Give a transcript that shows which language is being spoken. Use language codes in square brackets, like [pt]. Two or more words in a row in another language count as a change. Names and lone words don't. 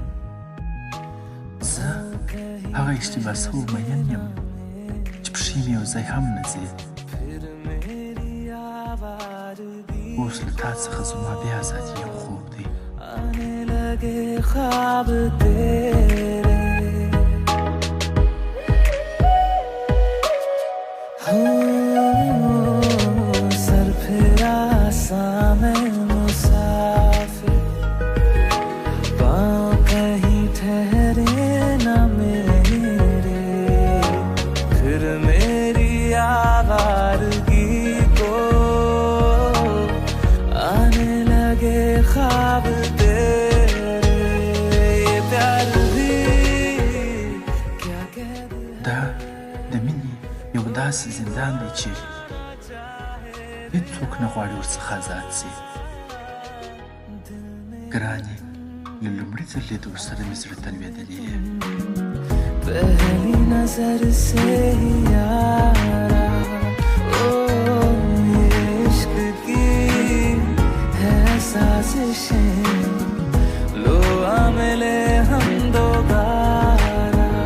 [ps] زه هغه اشتباه سوی مین یم چې پښې مې یو ځای هم نه ځي اوس له تا څخه زما بیا آزادي یو خوب دی [hi] आने लगे ख्वाब तेरे सर फिरा सा मैं मुसाफिर पाँव कहीं ठहरे न मेरे फिर मेरी आवारगी को आने लगे ख्वाब तेरे ये प्यार भी क्या कह दे [ps] دا د مینې یو داسې زندان دی چې هېڅوک نه غواړي ورڅخه آزاد سي ګراني له لومړي ځل لېدو سره مې زړه ته لوېدلې یې [hi] पहली नजर से ही यारा ओ ये इश्क की है साजिशें लो आ मिले हम दोबारा